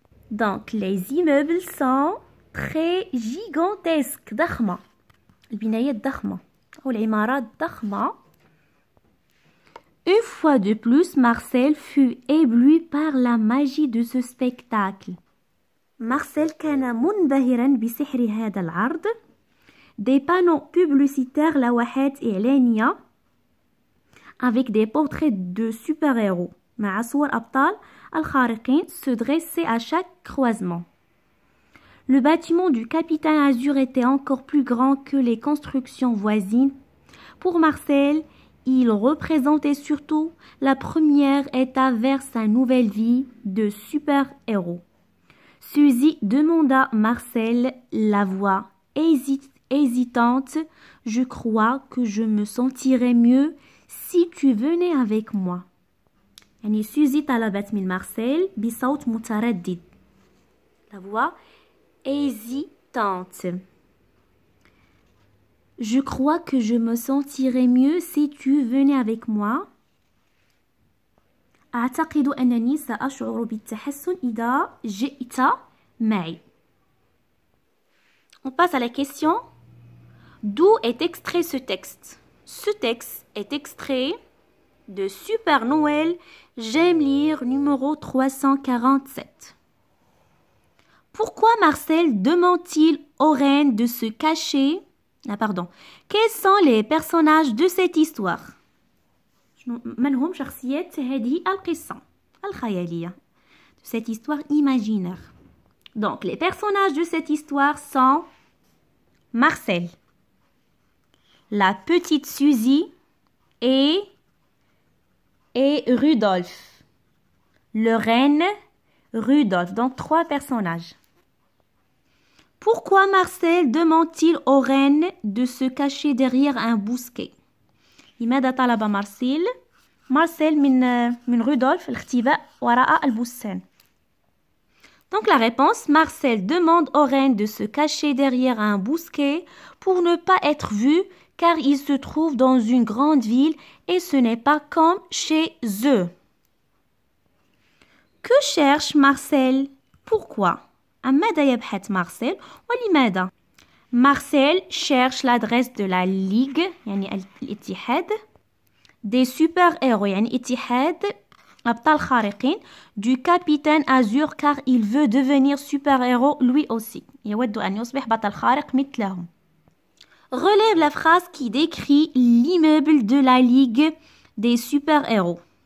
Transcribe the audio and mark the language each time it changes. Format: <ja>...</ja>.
<fr>Donc, les immeubles sont très gigantesques.</fr> <ar>ضخمة. البنايات ضخمة. أو العمارات ضخمة.</ar> <fr>Une fois de plus, Marcel fut ébloui par la magie de ce spectacle.</fr> <ar>Marcel كان منبهرا بسحر هذا العرض.</ar> <fr>Des panneaux publicitaires</fr> <ar>لوحات إعلانية</ar> <fr>avec des portraits de super-héros</fr> <ar>مع صور أبطال الخارقين</ar> <fr>se dressaient à chaque croisement. Le bâtiment du Capitaine Azur était encore plus grand que les constructions voisines. Pour Marcel, il représentait surtout la première étape vers sa nouvelle vie de super-héros. Suzy demanda Marcel, la voix hésitante, « Je crois que je me sentirais mieux si tu venais avec moi. »</fr> <ar>يعني Suzy طلبت من مارسيل بصوت متردد.</ar> <fr>La voix hésitante. Je crois que je me sentirais mieux si tu venais avec moi.</fr> <ar>أعتقد أنني سأشعر بالتحسن إذا جئت معي.</ar> <fr>On passe à la question. D'où est extrait ce texte? Ce texte est extrait de Super Noël, J'aime lire, numéro 347. Pourquoi Marcel demande-t-il aux reines de se cacher? Quels sont les personnages de cette histoire?</fr> <ar>من هم شخصيات هذه القصة الخيالية?</ar> <fr>De cette histoire imaginaire. Donc, les personnages de cette histoire sont Marcel, la petite Suzy et Rudolf. Le reine Rudolf. Donc, 3 personnages. Pourquoi Marcel demande-t-il aux reines de se cacher derrière un bousquet? لماذا طلب مارسيل من رودولف الاختباء وراء البستان? Donc la réponse, Marcel demande aux reines de se cacher derrière un bousquet pour ne pas être vu car il se trouve dans une grande ville et ce n'est pas comme chez eux. Que cherche Marcel? Pourquoi?</fr> <ar>عن ماذا يبحث مارسيل ولماذا؟</ar> <fr>Marcel cherche l'adresse de la Ligue</fr> <ar>يعني الاتحاد</ar> <fr>des super-héros</fr> <ar>يعني اتحاد أبطال خارقين</ar> <fr>du capitaine Azur car il veut devenir super-héros lui aussi.</fr> <ar>يود أن يصبح بطل خارق مثلهم.</ar> <fr>Relève la phrase qui décrit l'immeuble de la Ligue des super-héros.</fr>